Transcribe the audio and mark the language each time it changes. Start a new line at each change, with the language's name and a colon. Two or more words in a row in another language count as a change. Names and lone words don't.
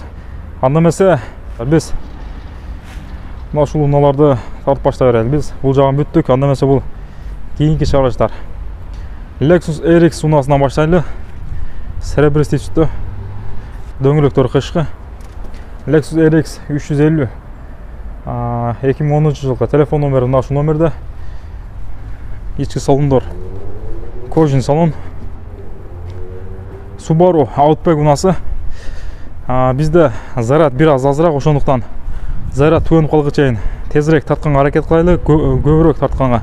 Kyrgyz: Анда эмесе биз мына ушул унааларды тартып баштай берели. Биз бул жагын бүттүк. Анда эмесе бул кийинки чыгарыштар. Lexus RX унасынан баштайлы. Серебристый түстө. Дөңгөлөктөрү кышкы. Lexus RX 350 2010 жылғы телефон номері мына ушул номерде. Ички салондор кожин салон. Subaru Outback унасы. Бизде заряд бир аз азыраак, ошондуктан заряд түгөнүп калгыч чейин тезирээк тартканга аракет кылайлы, көбүрөөк тартканга.